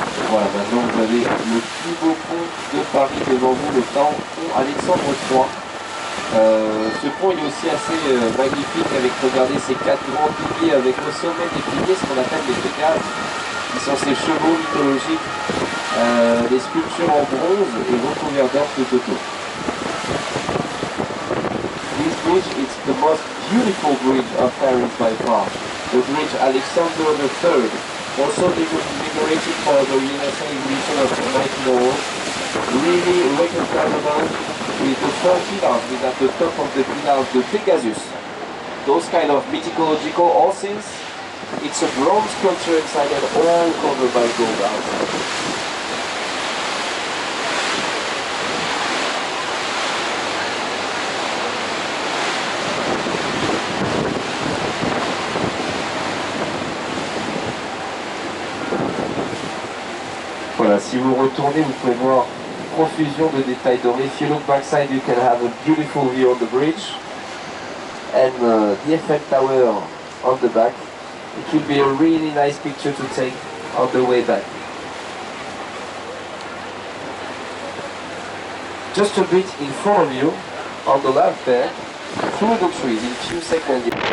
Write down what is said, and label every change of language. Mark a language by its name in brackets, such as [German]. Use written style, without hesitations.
[French] Voilà, maintenant vous avez le plus beau pont de Paris devant vous, le pont Alexandre III. Ce pont il est aussi assez magnifique avec, regardez, ces 4 grands piliers avec au sommet des piliers ce qu'on appelle les pégases, qui sont ces chevaux mythologiques, des sculptures en bronze et recouverts d'or tout autour. [English] This bridge is the most beautiful bridge of Paris by far, the bridge Alexander III. Also decorated for the Renaissance exhibition of 1901, really recognizable with the 4 pillars with at the top of the pillars the Pegasus. Those kind of mythological horses. It's a bronze sculpture inside and all covered by gold outside. [French] Voilà, si vous retournez, vous pouvez voir une profusion de détails dorés. [English] If you look backside, you can have a beautiful view on the bridge and the Eiffel Tower on the back. It will be a really nice picture to take on the way back. Just a bit in front of you, on the left there, through the trees, in few seconds.